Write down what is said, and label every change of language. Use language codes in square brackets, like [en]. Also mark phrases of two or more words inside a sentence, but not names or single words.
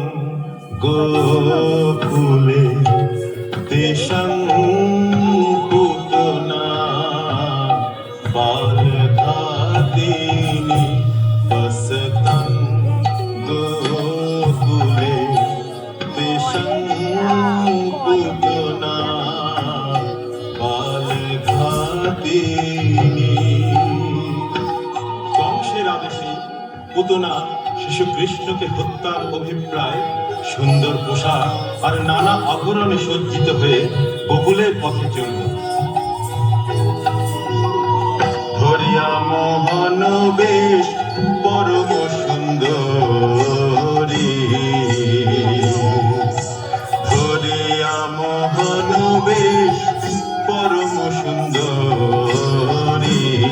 [sa] गोकुले तेषां पूतना बालघातिनी वसतं गोकुले तेषां पूतना बालघातिनी [bn] কংসের আদেশে পুতনা শিশু কৃষ্ণকে হত্যার অভিপ্রায় সুন্দর পোশাক আর নানা আভরণে সজ্জিত হয়ে গোকুলের পথে চলল। ধরিয়া মোহন বেশ পরম সুন্দরী ধরিয়া মোহন বেশ পরম সুন্দরী